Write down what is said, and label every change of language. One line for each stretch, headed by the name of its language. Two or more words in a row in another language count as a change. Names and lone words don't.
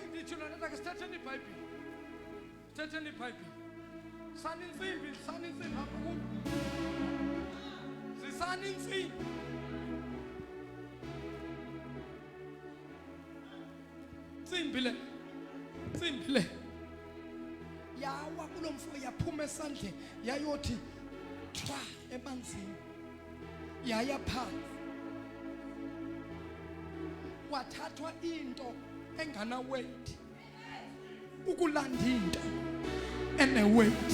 Xhosa: thina nathi ake sithatheni iBhayibhile. Sithatheni iBhayibhile. Sani insimbi apha kubo. Zisani insimbi. Insimbi le. Yawa kulomfo yaphuma esandleni yayothi thwa emanzini. Yaya phansi. Wathathwa into engana weight. Ukulanda into ene weight.